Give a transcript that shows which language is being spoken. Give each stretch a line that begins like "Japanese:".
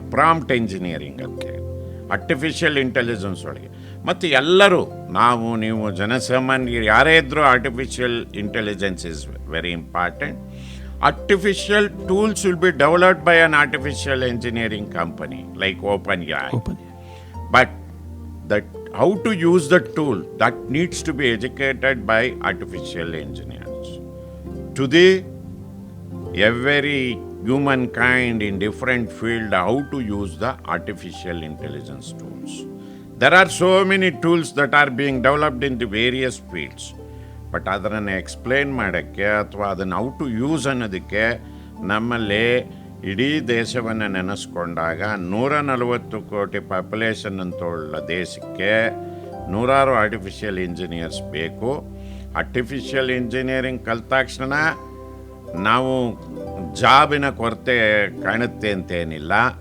Kannada: Prompt engineering ಅಂತೇಳಿ artificial intelligence ಒಳಗೆ. ಮತ್ತು ಎಲ್ಲರೂ, ನಾವು ನೀವು ಜನಸಾಮಾನ್ಯರು ಯಾರೇ ಇದ್ದರೂ artificial intelligence
English: Is very important. Artificial tools will be developed by an artificial engineering company like OpenAI. But how to use the tool, that needs to be educated by artificial engineers. Today, every humankind in different field how to use the artificial intelligence tools. There are so many tools that are being developed in the various fields.
Kannada: But ಅದನ್ನು explain ಮಾಡೋಕ್ಕೆ ಅಥವಾ ಅದನ್ನು
English: how to use
Kannada: ಅನ್ನೋದಕ್ಕೆ ನಮ್ಮಲ್ಲಿ ಇಡೀ ದೇಶವನ್ನು ನೆನೆಸ್ಕೊಂಡಾಗ 140 ಕೋಟಿ ಪಾಪ್ಯುಲೇಷನ್ ಅಂತುಳ್ಳ ದೇಶಕ್ಕೆ ನೂರಾರು ಆರ್ಟಿಫಿಷಿಯಲ್ ಇಂಜಿನಿಯರ್ಸ್ ಬೇಕು. ಆರ್ಟಿಫಿಷಿಯಲ್ ಇಂಜಿನಿಯರಿಂಗ್ ಕಲಿತ ತಕ್ಷಣ ನಾವು ಜಾಬಿನ ಕೊರತೆ ಕಾಣುತ್ತೆ ಅಂತೇನಿಲ್ಲ.